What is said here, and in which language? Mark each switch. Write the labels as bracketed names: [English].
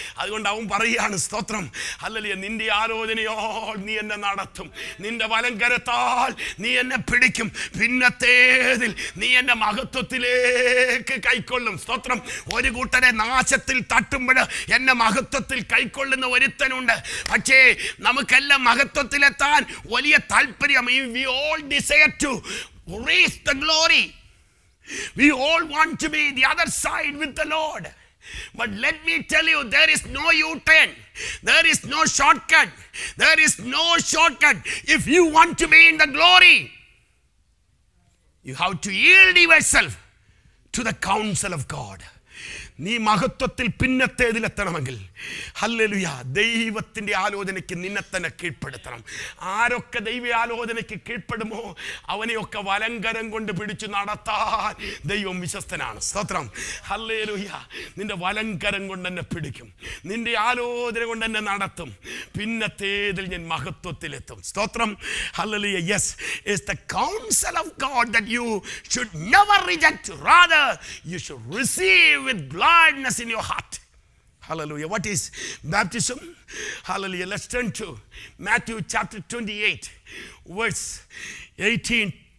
[Malayalam] അതുകൊണ്ട് അവൻ പറയുകയാണ്, സ്തോത്രം, ഹല്ലേലൂയ, നിന്റെ ആലോചനയോൾ നീ എന്നെ നടത്തും, നിന്റെ വലങ്കരത്താൽ നീ എന്നെ പിടിക്കും, പിന്നത്തേതിൽ നീ എന്നെ മഹത്വത്തിലേക്ക് കൈക്കൊള്ളും. സ്തോത്രം. ഒരു കൂട്ടരെ നാശത്തിൽ തട്ടുമ്പോൾ എന്നെ മഹത്വത്തിൽ കൈക്കൊള്ളുന്ന ഒരുത്തനുണ്ട്. പക്ഷേ നമുക്കെല്ലാം മഹത്വത്തിലെത്താൻ വലിയ താല്പര്യം. [English] We all desire to reach the glory. We all want to be the other side with the Lord. But let me tell you, there is no U-turn. There is no shortcut. There is no shortcut. If you want to be in the glory, you have to yield yourself to the counsel of God. [Malayalam] നീ മഹത്വത്തിൽ പിന്നത്തേതിലെത്തണമെങ്കിൽ hallelujah ദൈവത്തിൻ്റെ ആലോചനയ്ക്ക് നിന്നെ തന്നെ കീഴ്പ്പെടുത്തണം. ആരൊക്കെ ദൈവ ആലോചനയ്ക്ക് കീഴ്പ്പെടുമോ അവനെയൊക്കെ വലങ്കരം കൊണ്ട് പിടിച്ചു നടത്താൻ ദൈവം വിശ്വസ്തനാണ്. സ്തോത്രം. ഹല്ലേലൂയ. നിന്റെ വലങ്കരം കൊണ്ട് എന്നെ പിടിക്കും, നിന്റെ ആലോചന കൊണ്ട് എന്നെ നടത്തും, പിന്നത്തേതിൽ ഞാൻ മഹത്വത്തിലെത്തും. സ്തോത്രം. Hallelujah. [English] Yes, it's the counsel of God that you should never reject, rather you should receive with gladness in your heart. Hallelujah. What is baptism? Hallelujah. Let's turn to Matthew chapter 28 verse 18.